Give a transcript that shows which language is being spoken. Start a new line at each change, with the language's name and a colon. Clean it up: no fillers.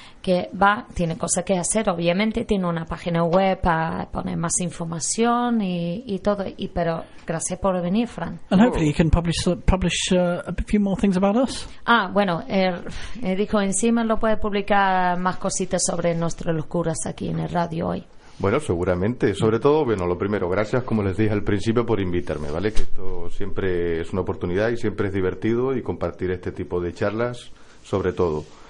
Spanish: que va, tiene cosas que hacer, obviamente tiene una página web para poner más información y todo, y pero gracias por venir, Fran.
English: And hopefully you can publish a few more things about us.
Spanish: Ah, bueno, dijo encima lo puede publicar más cositas sobre nuestras locuras aquí en el radio hoy. Bueno, seguramente, sobre todo, bueno, lo primero, gracias, como les dije al principio, por invitarme, ¿vale? Que esto siempre es una oportunidad y siempre es divertido y compartir este tipo de charlas, sobre todo.